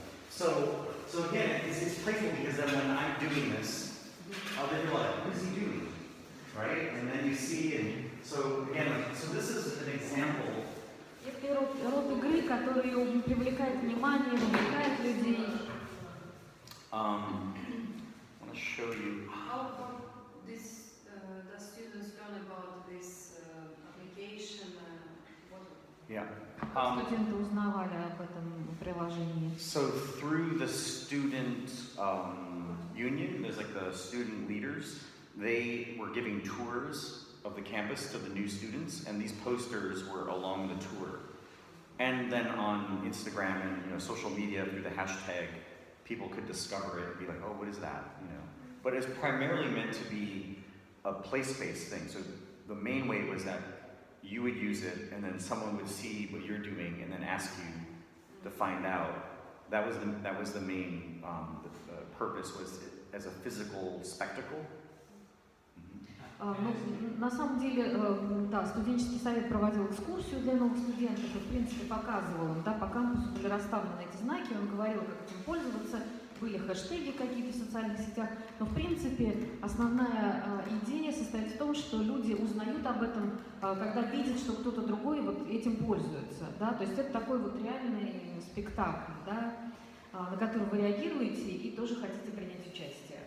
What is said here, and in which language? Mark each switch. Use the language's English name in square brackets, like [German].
[English] So again, it's playful because then when I'm doing this, then you're like, what is he doing? Right? And then you see, and so again, so this is an example. [Russian] Это род игры, который привлекает внимание, вовлекает людей. [English] I want to show you. How this the students learn about this application? Yeah. [Russian] Студенты узнавали об этом приложении. [English] So through the student union, there's like the student leaders. They were giving tours of the campus to the new students, and these posters were along the tour. And then on Instagram and social media through the hashtag, people could discover it and be like, oh, what is that? But it's primarily meant to be a place-based thing. So the main way was that you would use it, and then someone would see what you're doing, and then ask you to find out. That was the main the purpose was as a physical spectacle. [Russian] Ну, на самом деле, да, студенческий совет проводил экскурсию для новых студентов и, в принципе, показывал им, да, по кампусу были расставлены эти знаки, он говорил, как этим пользоваться, были хэштеги какие-то в социальных сетях, но, в принципе, основная идея состоит в том, что люди узнают об этом, когда видят, что кто-то другой вот этим пользуется, да, то есть это такой вот реальный спектакль, да, на который вы реагируете и тоже хотите принять участие.